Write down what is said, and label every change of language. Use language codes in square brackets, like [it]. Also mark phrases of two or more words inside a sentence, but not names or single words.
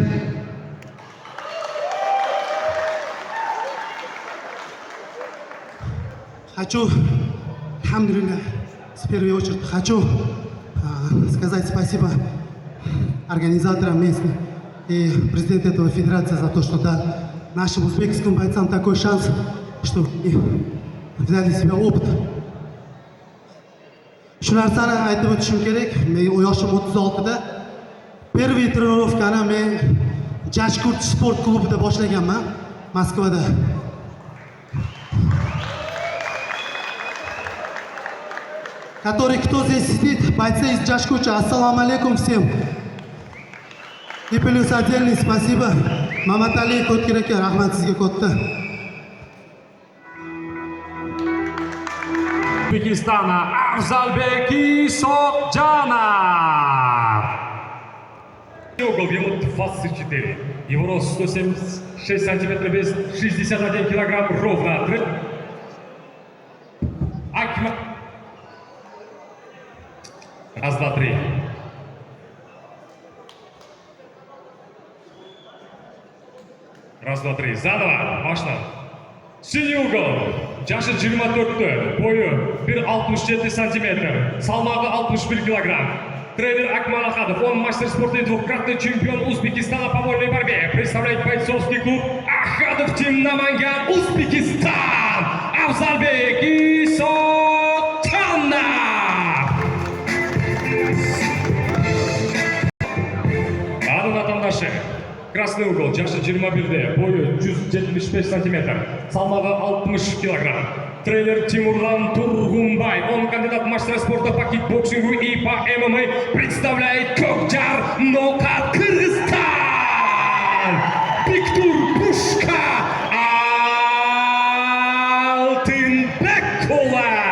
[ru] Хочу, алхамдулилlah, в первую очередь хочу сказать спасибо организаторам местным и президенту этого федерации за то, что дал нашим узбекским бойцам такой шанс, чтобы взяли себе опыт. [uz] Shu narsani aytib o'tishim kerak. Men yoshim 36 da. [ru] Первый тренировкani [uz] men Jashkurt sport klubida boshlaganman, Moskvada. [ru] Который кто здесь сидит, бойцы из Jashkurta, [ar] السلام عليكم [ru] всем. И плюс отдельное спасибо Маматали Коткираке, [uz] рахмат sizga katta. [ru] Узбекистана Авзалбек Исокжанов. Угол ему 24. Его рост 176 сантиметров, вес 61 килограмм ровно. Раз, два, три. Раз, два, три. Заново. Башла. Синий угол. [ky] Жашы 24, бойы 1,67 сантиметр, салмағы 61 килограмм. [ru] Тренер Акмал Ахадов, он мастер спорта и двукратный чемпион Узбекистана по вольной борьбе. Представляет бойцовский клуб Ахадов Тим Наманган, Узбекистан, Авзалбек Исокжанов. [ky] Аның атандашы. [ru] Красный угол, [ky] жашы 21, бойы 175 сантиметр, салмағы 60 килограмм. [ru] Тренер Тимурлан Тургунбай, он кандидат мастера спорта по кикбоксингу и по ММА, представляет Кокжар Нокат Кыргызстан. Биктур Пушка Алтынбекова.